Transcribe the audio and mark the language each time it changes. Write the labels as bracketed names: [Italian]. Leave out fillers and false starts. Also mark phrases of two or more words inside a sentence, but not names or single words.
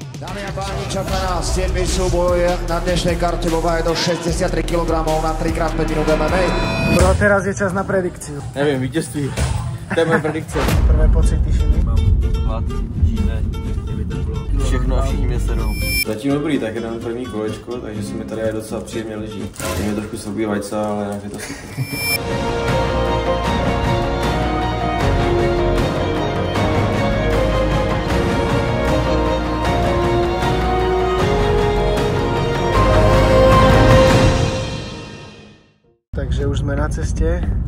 [Slovak] Dámy a páni, čaká nás 7. súboj na dnešnej karte vo váhe do 63 kg na 3x5 minút MMA. Bro, teraz je čas na predikciu. [Czech] Nevím, vítězství. To je moje predikce. [Slovak] Prvé pocity, Šimi. [Czech] Mám hlad, žízeň, je mi teplo. Všechno a všichni mě sedou. Zatím dobrý, tak jdem první kolečko, takže se mi tady docela příjemně leží. Je mi trošku sobí vajca, ale jinak je to super. Takže už jsme na cestě.